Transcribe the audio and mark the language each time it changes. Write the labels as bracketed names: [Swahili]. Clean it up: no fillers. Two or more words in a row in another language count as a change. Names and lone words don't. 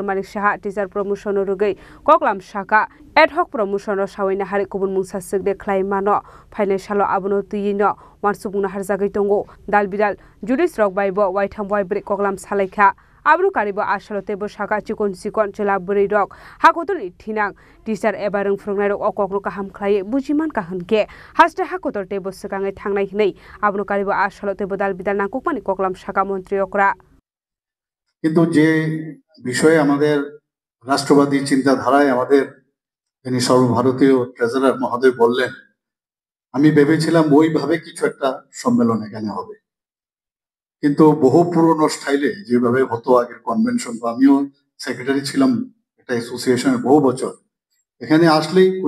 [Kok Borok] Manik Saha [English] teacher promotion [Kok Borok] rugai koklam shaka [English] ad hoc promotion [Kok Borok] shawina hari kubun mungsa sigde klaimano financial abuno tuyino wansubungna harjagai tongo dalbidal juris rok baibo waitham boy break koklam salaikha Abru karibo asalote bo shaka chikon sikon chela buri rok hakotul ithinang teacher ebarung frungnai rok okokno kaham khlai bujiman kahunke haste hakotor tebo sakangai thangnai hinai abru karibo asalote bo dalbidal nakukmani koklam shaka mantri okra [Bangla] কিন্তু যে বিষয়ে আমাদের রাষ্ট্রবাদী চিন্তাধারায় আমাদের তিনি সর্বভারতীয় ট্রেজারার মহোদয় বললেন আমি ভেবেছিলাম ওইভাবে কিছু একটা সম্মেলন এখানে হবে কিন্তু বহু পুরনো স্টাইলে যেভাবে হতো আগের কনভেনশন বা আমিও সেক্রেটারি ছিলাম একটা অ্যাসোসিয়েশনের বহু বছর এখানে আসলেই কোনো